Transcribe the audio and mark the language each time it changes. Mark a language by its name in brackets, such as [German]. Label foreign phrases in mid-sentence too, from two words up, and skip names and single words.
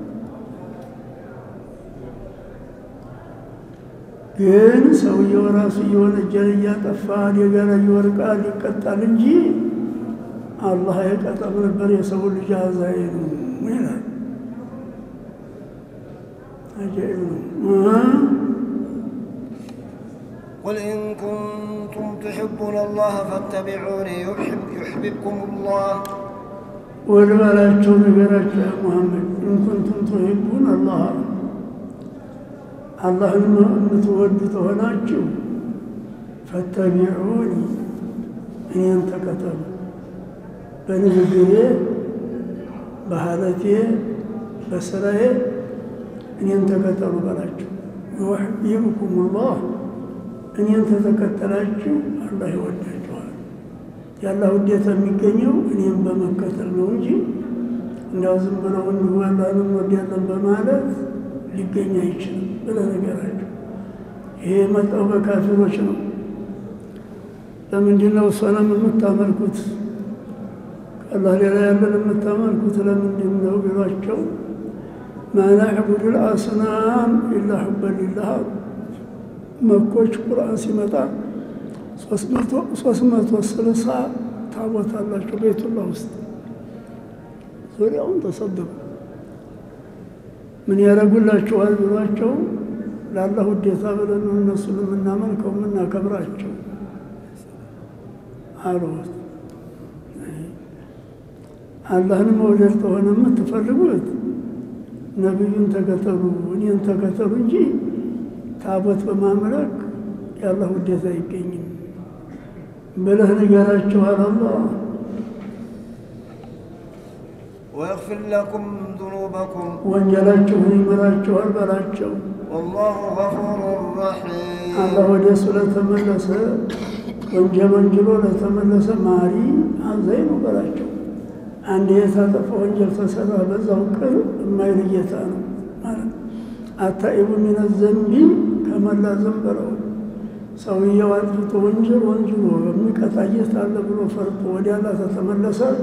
[Amharic] ግን ሰውየው ራሱ የወንጀል እያጠፋ አደጋ ላይ ይወድቃል ይቀጣል እንጂ አላህ አይቀጣም ነበር። የሰው ልጅ አዛኝ ነው ይላል። አጃኢብ ነው። [Arabic] قل إن كنتم تحبون الله فاتبعوني يحببكم الله [Amharic] والبلاቸው ነገራቸው [Arabic] يا محمد إن كنتم تحبون الله [Amharic] አላህን የምትወዱት ሆናችሁ ፈተቢዑኒ እኔን ተከተሉ። በንግግሬ በሐለቴ በስራዬ እኔን ተከተሉ በላችሁ። [Arabic] يحببكم الله [Amharic] እኔን ተከተላችሁ አላህ ይወዳችኋል። ያላህ ውዴታ የሚገኘው እኔን በመከተል ነው እንጂ እንደው ዝም ብለው አላህን እንወዳለን በማለት ሊገኝ አይችልም ብለህ ነገራቸው። ይሄ መጣው በካፊሮች ነው። ለምንድን ነው ሰላም የምታመልኩት? አላህ ሌላ ያለን የምታመልኩት ለምንድን ነው ቢሏቸው [Arabic] ما نعبد الأصنام إلا حبا لله [Amharic] መኮች ቁርአን ሲመጣ 330 ታቦት አላቸው ቤቱላህ ውስጥ ዙሪያውን ተሰደቡ። ምን ያረጉላቸዋል ብሏቸው ለአላህ ውዴታ ብለን እነሱን የምናመልከው የምናከብራቸው አሉት። አላህን መውደድ ከሆነ የምትፈልጉት ነቢዩን ተከተሉ እኔን ተከተሉ እንጂ ታቦት በማምለክ ያላህ ውዴታ አይገኝም ብለህ ንገራቸው አለ አላህ። [Arabic] ويغفر لكم ذنوبكم [Amharic] ወንጀላችሁን ይምራችኋል በላቸው። [Arabic] والله غفور رحيم [Amharic] አላህ ወደ እሱ ለተመለሰ ወንጀሎ ለተመለሰ ማሪ አዛኝ ነው በላቸው። አንድ የታጠፈ ወንጀል ተሰራ በዛው ቅር የማይል ጌታ ነው ማለት [Arabic] التائب من الذنب كمن لا ذنب له [Amharic] ሰውየው አጥፍቶ ወንጀሎ የሚቀጣ ጌታ አለ ብሎ ፈርቶ ወደ አላህ ተመለሰ